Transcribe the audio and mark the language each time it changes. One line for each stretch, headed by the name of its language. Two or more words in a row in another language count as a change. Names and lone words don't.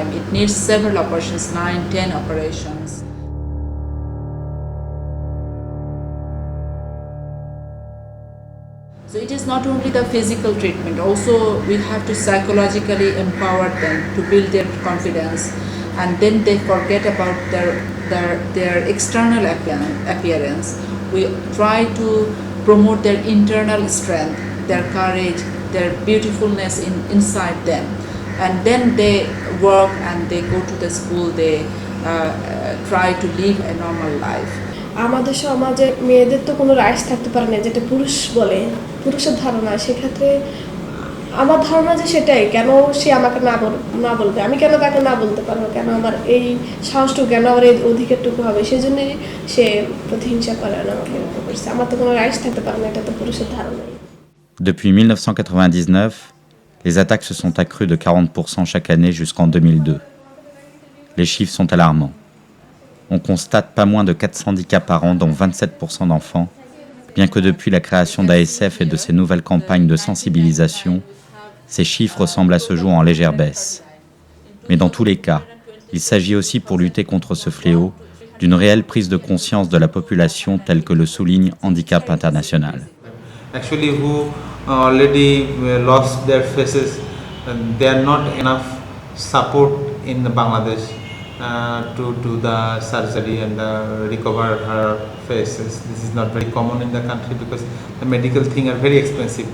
English: It needs several operations, 9-10 operations. So it is not only the physical treatment, also we have to psychologically empower them to build their confidence, and then they forget about their external appearance. We try to promote their internal strength, their courage, their beautifulness inside them, and then they work and they go to the school, they try to live a normal life.
Bangla: আমাদের সমাজে মেয়েদের তো কোনো রাইটস থাকতে পারে না, যেটা পুরুষ বলে, পুরুষের ধারণা। সেক্ষেত্রে আমার ধারণা যে সেটাই, কেন সে আমাকে না বলবে, আমি কেন তাকে না বলতে পারবো, কেন আমার এই সাহসটুকু, কেন আমার এই অধিকারটুকু হবে, সেই জন্যই সে প্রতিহিংসা করে না আমাকে এরকম করছে। আমার তো কোনো রাইটস থাকতে পারে না, এটা তো পুরুষের ধারণাই।
French: Depuis 1999, les attaques se sont accrues de 40% chaque année jusqu'en 2002. Les chiffres sont alarmants. On constate pas moins de 410 cas par an, dont 27% d'enfants, bien que depuis la création d'ASF et de ses nouvelles campagnes de sensibilisation, ces chiffres semblent à ce jour en légère baisse. Mais dans tous les cas, il s'agit aussi pour lutter contre ce fléau d'une réelle prise de conscience de la population telle que le souligne Handicap International.
English: Actually, who already lost their faces, there are not enough support in Bangladesh to do the surgery and recover her faces. This is not very common in the country because the medical things are very expensive.